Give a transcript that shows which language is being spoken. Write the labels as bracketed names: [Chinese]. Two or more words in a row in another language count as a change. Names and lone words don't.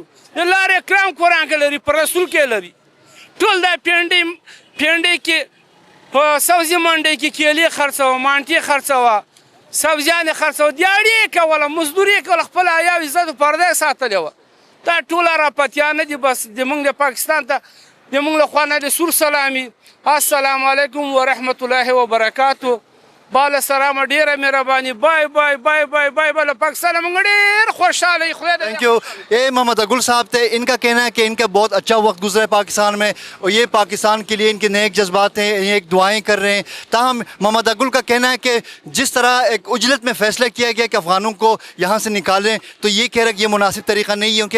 [Pashto] د لارې کرام قرآن کې لري، په رسول کې لري. ټول دا پینډۍ کې په سبزي منډۍ کې کیلې خرڅوه، مانټې خرڅوه، سبزیانې خرڅوه، دیاړي یې کوله، مزدوري یې کوله، خپل حیا او عزت او پرده یې ساتلې وه. دا ټول عربپتیان نه دي. بس د موږ د پاکستان ته د موږ له خوا نه د سور سلامي. [Arabic] السلام علیکم ورحمت الله وبرکاتو. [Pashto] بالا سلام ډیره مهرباني. [English] bye bye bye bye bye bye. [Urdu] پاکستان میں ڈھیر خوشحال ہے. [English] Thank you. [Urdu] یہ محمد اگل صاحب تھے، ان کا کہنا ہے کہ ان کا بہت اچھا وقت گزرا ہے پاکستان میں اور یہ پاکستان کے لیے ان کے نیک جذبات ہیں، یہ ایک دعائیں کر رہے ہیں. تاہم محمد اگل کا کہنا ہے کہ جس طرح ایک عجلت میں فیصلہ کیا گیا کہ افغانوں کو یہاں سے نکالیں، تو یہ کہہ رہا ہے کہ یہ مناسب طریقہ نہیں ہے.